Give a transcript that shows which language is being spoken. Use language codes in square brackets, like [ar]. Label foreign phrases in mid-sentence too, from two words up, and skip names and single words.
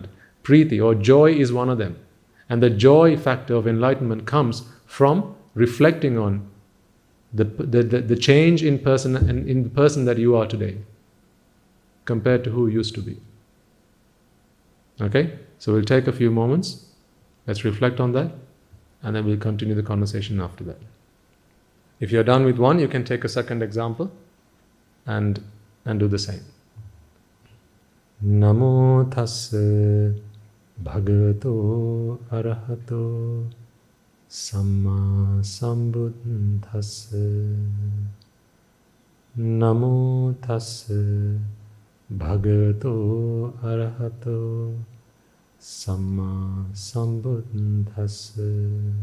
[en] Priti or joy is one of them. And the joy factor of enlightenment comes from reflecting on the change in person and in the person that you are today compared to who you used to be. Okay? So we'll take a few moments. Let's reflect on that. And then we'll continue the conversation after that. If you're done with one, you can take a second example and do the same. [pi] Namo tassa bhagavato arahato samma sambuddhassa. Namo tassa bhagavato arahato samma sambuddhassa.